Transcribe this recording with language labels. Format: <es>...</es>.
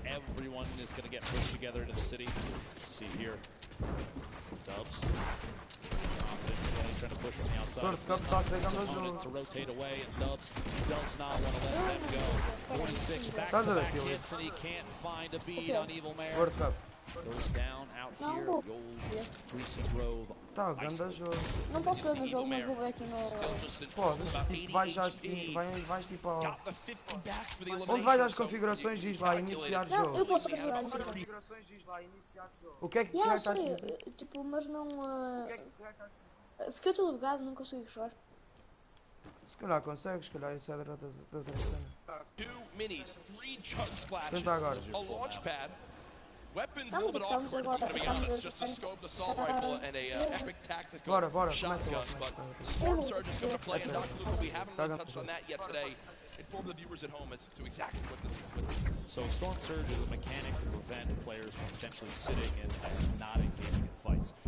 <en>Everyone is going to get pushed together into the city. Let's see here. Dubs. Trying to push from the outside. Wanted to rotate away, and Dubs does not want to let them go. 46 back-to-back hits, and he can't find a beat on Evil Mare. Goes down out here, the old Greasy Grove.</en> <pt>Tá, grande jogo. Não posso ver no jogo, mas vou ver aqui no... Podes, tipo, vais tipo ao... Onde vais às configurações, diz lá, iniciar jogo. Não, eu posso configurar isso. Configurações, diz lá, iniciar jogo. O que é que estás a dizer? Tipo, mas não... Fiquei tudo bugado, não consigo jogar. Se calhar consegues, se calhar isso é da outra cena.</pt> <en>2 minis, 3 chug splashes,</en> <pt>Tenta agora.</pt> <en>a launch pad. Weapons a little bit awkward, to be honest. Just a scoped assault rifle and a epic tactical shotgun. But Storm Surge is going to play, and Dr. Lupo, we haven't really touched on that yet today. Inform the viewers at home as to exactly what this is. So Storm Surge is a mechanic to prevent players from potentially sitting and not engaging in fights.</en>